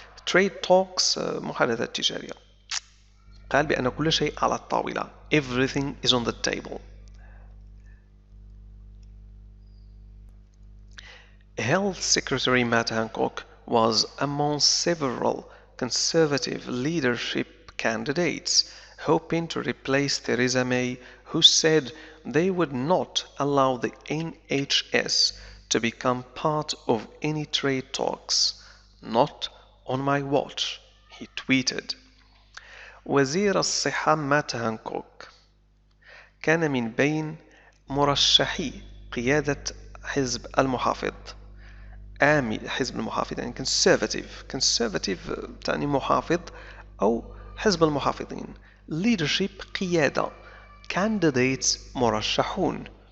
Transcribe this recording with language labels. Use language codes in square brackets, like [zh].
[ar] trade talks محادثات تجارية، قال بأن كل شيء على الطاولة. [en] everything is on the table. Health Secretary Matt Hancock was among several Conservative leadership candidates hoping to replace Theresa May, who said they would not allow the NHS to become part of any trade talks. Not on my watch, he tweeted. [ar] وزير الصحة مات هانكوك كان من بين مرشحي قيادة حزب المحافظ. حزب المحافظ يعني conservative تعني محافظ أو حزب المحافظين. leadership قيادة. candidates مرشحون.